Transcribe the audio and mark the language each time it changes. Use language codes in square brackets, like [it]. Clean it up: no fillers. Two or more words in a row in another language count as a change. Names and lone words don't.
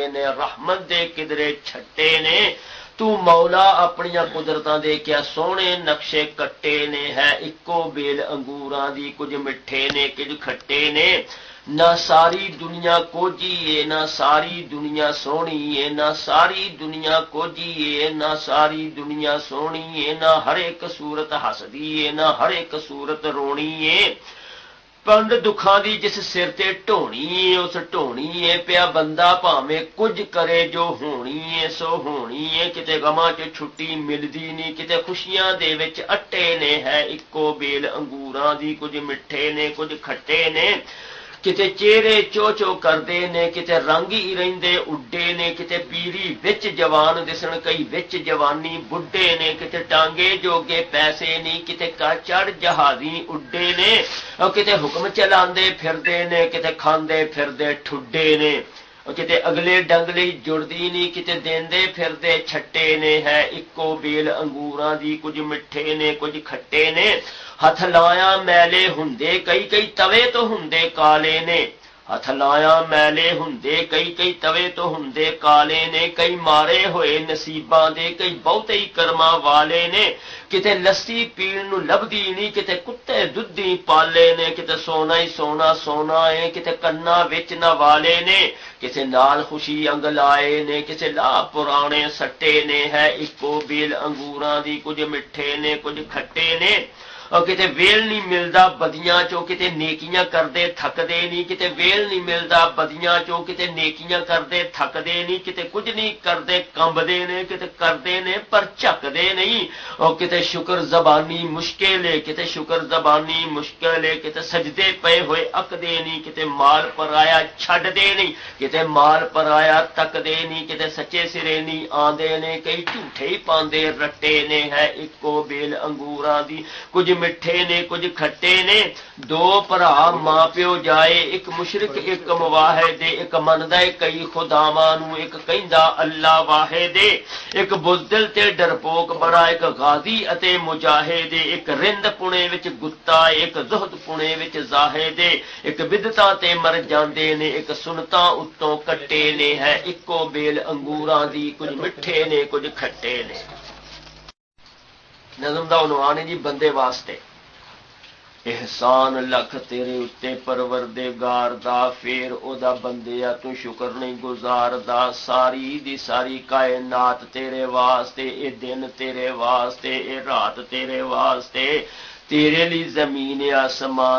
[pa] نے رحمت دے کدرے چھٹے نے تو مولا اپنیاں قدرتاں دے کیا سونے نقشے کٹے نے ہے اکو بیل انگوراں دی کچھ مٹھے نے کچھ کھٹے نے نہ ساری دنیا کوجی ہے نہ ساری دنیا سونی ہے نہ ساری دنیا کوجی ہے نہ ساری دنیا سونی ہے نہ ہر ایک صورت ہسدی ہے نہ ہر ایک صورت رونی ہے پنڈ دکھاں دی جس سر تے ٹھونی ہے اس ٹھونی ہے پیا بندہ پاویں کچھ کرے جو ہونی ہے سو ہونی ہے کتے غماں چ چھٹی ملدی نہیں کتے خوشیاں دے وچ اٹے نے ہے اکو بیل انگوراں دی کچھ مٹھے نے کچھ کھٹے نے کتے چہرے چو چو کردے نے کتے رنگ ہی رہندے اڈے نے کتے پیری وچ جوان دسن کئی وچ جوانی بڈھے نے کتے ٹانگے جوگے پیسے نہیں کتے چڑ جہازی اڈے نے اور کتے حکم چلاندے پھردے نے کتے کھاندے پھردے ٹھڈے نے اور کتے اگلے ڈنگلی جڑدی نہیں کتے دیندے پھردے چھٹے نے ہے اکو بیل انگوراں دی کچھ مٹھے نے کچھ کھٹے نے ہتھ لایا میلے ہندے کئی کئی توے تو ہندے کالے نے ہتھ لایا میلے ہندے کئی کئی توے تو ہندے کالے نے کئی مارے ہوئے نصیباں دے کئی بہتے ہی کرما والے نے کتے لسی پین نو لبدی نہیں کتے کتے دودھی پالے نے کتے سونا ہی سونا سونا ہے کتے کنا وچ نہ والے نے کسے نال خوشی انگ لائے نے کسے لا پرانے سٹے نے ہے اکو بیل انگوراں دی کچھ مٹھے نے کچھ کھٹے نے اور کتے ویل نہیں ملدا بدیاں چو کتے نیکیاں کردے تھکدے نہیں کتے ویل نہیں ملدا بدیاں چو کتے نیکیاں کردے تھکدے نہیں کتے کچھ نہیں کردے کمبدے نے کتے کردے نے پر جھکدے نہیں اور کتے شکر زبانی مشکل ہے کتے شکر زبانی مشکل ہے کتے سجدے پے ہوئے اکدے نہیں کتے مال پرایا چھڈ دے نہیں کتے مال پرایا تکدے نہیں کتے سچے سرے نہیں آندے نے کئی جھوٹے ہی پاندے رٹے نے ہے اکو بیل انگوراں دی کچھ مٹھے نے کچھ کھٹے نے دو بھرا ماں پیو جائے ایک مشرک ایک مواحد ایک مندا کئی خداواں نو ایک کہندا اللہ واحد ایک بزدل تے ڈرپوک بڑا ایک غازی اتے مجاہد ایک رند پونے وچ گتا ایک زہد پونے وچ زاہد ایک بدعتاں تے مر جاندے نے ایک سنتاں اتوں کٹے نے ہے اکو بیل انگوراں دی کچھ مٹھے نے کچھ کھٹے نے نظم دا عنوان ہے جی بندے واسطے احسان لکھ تیرے اتے پروردگار دا پھر او دا بندیا تو شکر نہیں گزار دا ساری دی ساری کائنات تیرے واسطے اے دن تیرے واسطے اے رات تیرے واسطے تیرے لی زمین آسمان